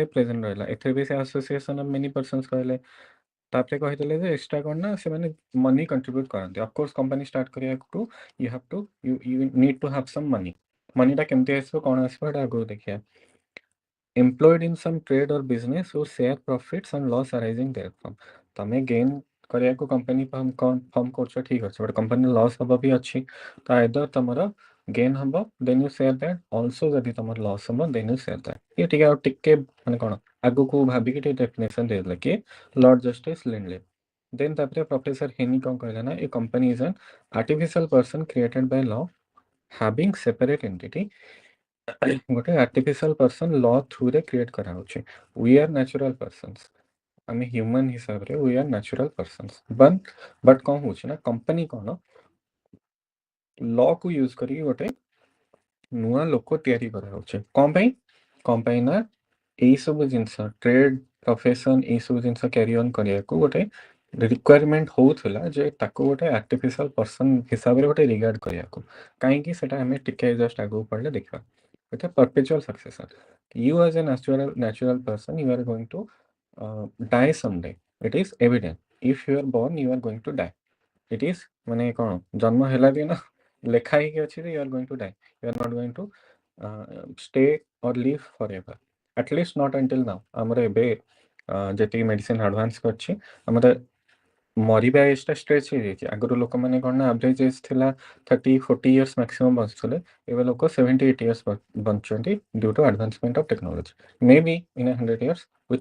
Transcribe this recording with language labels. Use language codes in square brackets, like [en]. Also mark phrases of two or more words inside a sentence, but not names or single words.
[en] ପ୍ରେଜେଣ୍ଟ [or] ରହିଲା ଏଥିରେ ବି ସେ [en] association of many persons [or] କହିଲେ ତାପରେ କହିଦେଲେ ଯେ ଏକ୍ସଟ୍ରା କ'ଣ ନା ସେମାନେ [en] money contribute କରନ୍ତି of course company start କରିବାକୁ you need to have some money [or] ମନିଟା କେମିତି ଆସିବ କ'ଣ ଆସିବ ଏଇଟା ଆଗକୁ ଦେଖିବା [en] employed in some trade or business who share profits and loss arising therefrom [or] ତମେ ଗେନ୍ କରିବାକୁ [en] company form [or] କରୁଛ ଠିକ୍ ଅଛି [en] but company loss [or] ହବ ବି ଅଛି ତ ଆଇଦର ତମର ଗେନ୍ [en] ହବ then you share that also [or] ଯଦି ତମର ଲସ୍ ହବ [en] then you share that [or] ଇଏ ଟିକେ ଆଉ ଟିକେ ମାନେ କ'ଣ ଆଗକୁ ଭାବିକି ଟିକେ ଡେଫିନେସନ୍ ଦେଇଦେଲେ କି [en] ଲର୍ଡ ଜଷ୍ଟିସ୍ ଲିଣ୍ଡଲେ ଦେନ୍ ତାପରେ ପ୍ରଫେସର ହେନି [or] କ'ଣ କହିଲା ନା [en] a company is an artificial person created by law having separate entity [or] ଗୋଟେ ଆର୍ଟିଫିସିଆଲ ପର୍ସନ୍ ଲ ଥ୍ରୁରେ କ୍ରିଏଟ୍ କରାହେଉଛି [en] we are natural persons [or] ଆମେ ହ୍ୟୁମାନ୍ ହିସାବରେ [en] we are natural persons [or] ବଟ୍ କ'ଣ ହେଉଛି ନା କମ୍ପାନୀ କ'ଣ ଲକୁ ୟୁଜ୍ କରିକି ଗୋଟେ ନୂଆ ଲୋକ ତିଆରି କରାହେଉଛି କ'ଣ ପାଇଁ ନା ଏଇସବୁ ଜିନିଷ [en] trade profession [or] ଏଇସବୁ ଜିନିଷ [en] carry on [or] କରିବାକୁ ଗୋଟେ ରିକ୍ୱାରମେଣ୍ଟ ହେଉଥିଲା ଯେ ତାକୁ ଗୋଟେ [en] artificial person [or] ହିସାବରେ ଗୋଟେ ରିଗାର୍ଡ କରିବାକୁ କାହିଁକି ସେଟା ଆମେ ଟିକେ ଜଷ୍ଟ ଆଗକୁ ପଢ଼ିଲେ ଦେଖିବା [en] with a perpetual succession. You as a natural person, you are going to die someday. It is evident. If you are born, you are going to die. It is [or] ମାନେ କ'ଣ ଜନ୍ମ ହେଲା ଦିନ ଲେଖା ହେଇକି ଅଛି ଯେ [en] you are going to die you are not going to stay or live for ever atleast not until now [or] ଆମର ଏବେ ଯେତିକି [en] medicine advance [or] କରିଛି ଆମର ମରିବା ଏଜ୍ଟା ଷ୍ଟ୍ରେଚ୍ ହେଇଯାଇଛି ଆଗରୁ ଲୋକମାନେ କ'ଣ ନା [en] average age ଥିଲା 30-40 years maximum [or] ବଞ୍ଚୁଥିଲେ ଏବେ ଲୋକ 70-80 ଇୟର୍ସ ବଞ୍ଚୁଛନ୍ତି [en] due to advancement of technology may be in 100 years with